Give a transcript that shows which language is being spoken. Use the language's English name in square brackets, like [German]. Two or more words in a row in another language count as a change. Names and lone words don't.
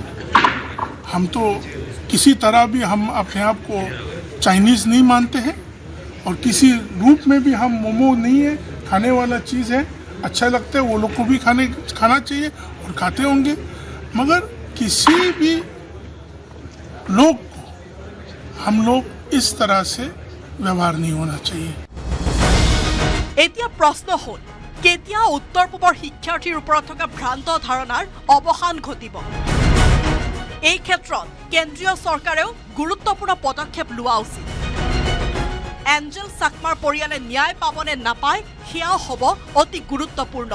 [Hindi] हम तो किसी तरह भी हम अपने आप को चाइनीज़ नहीं मानते हैं और किसी रूप में भी हम मोमो नहीं है, खाने वाला चीज़ है, अच्छा लगता है, वो लोग को भी खाना चाहिए और खाते होंगे, मगर किसी भी लोग को हम लोग इस तरह से व्यवहार नहीं होना चाहिए। [Assamese] এতিয়া প্ৰশ্ন হ'ল কেতিয়া উত্তৰ পূবৰ শিক্ষাৰ্থীৰ ওপৰত থকা ভ্ৰান্ত ধাৰণাৰ অৱসান ঘটিব। এই ক্ষেত্ৰত কেন্দ্ৰীয় চৰকাৰেও গুৰুত্বপূৰ্ণ পদক্ষেপ লোৱা উচিত। এঞ্জেল চাকমাৰ পৰিয়ালে ন্যায় পাবনে নাপায় সেয়াও হ'ব অতি গুৰুত্বপূৰ্ণ।